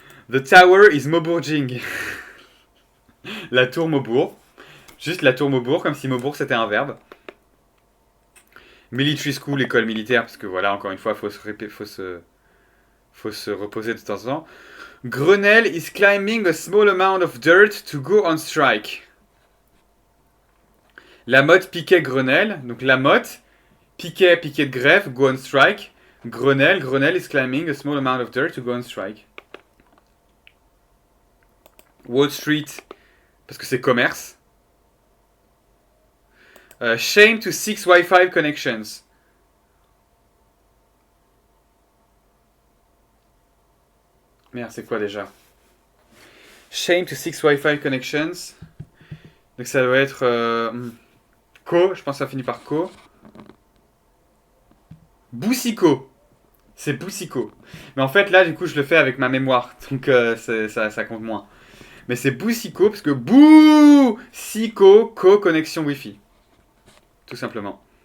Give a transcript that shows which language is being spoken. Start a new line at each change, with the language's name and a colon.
English: The Tower is Maubourging.
French: La tour Maubourg. Juste la tour Maubourg, comme si Maubourg c'était un verbe.
English: Military School,
French: école militaire, parce que voilà, encore une fois, faut se reposer de temps en temps.
English: Grenelle is climbing a small amount of dirt to go on strike.
French: La motte Piquet Grenelle, donc la motte, Piquet de grève,
English: go on strike. Grenelle is climbing a small amount of dirt to go on strike.
French: Wall Street, parce que c'est commerce.
English: Shame to 6 Wi-Fi connections.
French: Merde, c'est quoi déjà?
English: Shame to 6 Wi-Fi connections.
French: Donc ça doit être Co, je pense que ça finit par Co. Boussico. C'est Boussico. Mais en fait là du coup je le fais avec ma mémoire. Donc ça compte moins. Mais c'est Boussico parce que Boussico, Co, connexion Wi-Fi. Tout simplement.